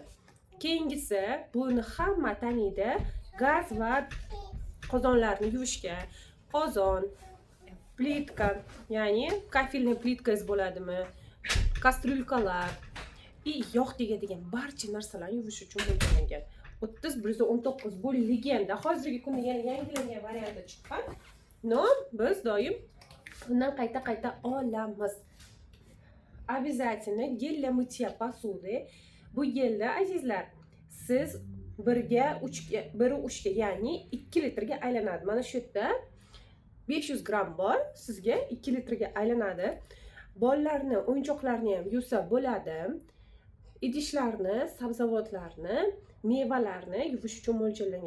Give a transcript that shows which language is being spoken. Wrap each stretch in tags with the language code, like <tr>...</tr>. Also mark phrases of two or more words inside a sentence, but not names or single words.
<uz>Keyingisi buni hamma taniydi. Gaz va qozonlarni yuvishga, qozon, plitka, ya'ni kafilni plitkangiz bo'ladimi, kastrulkalar, yog' tegadigan barcha narsalarni yuvish uchun mo'ljallangan. 3119 bu legenda. Hozirgi kunda yana yangilangan varianti chiqqan. No, biz doim undan qayta olamiz.</uz> <ru>Обязательно gel для мытья посуды.</ru> <uz>Bu gelda azizlar, siz 1ga 3ga, ya'ni 2 litrga aylanadi. Mana shu yerda 500 gram bor, sizga 2 litrga aylanadi. Bolalarni o'yinchoqlarini ham yuvsa bo'ladi. Idishlarni, sabzavotlarni, mevalarni yuvish uchun mo'ljallangan.</uz>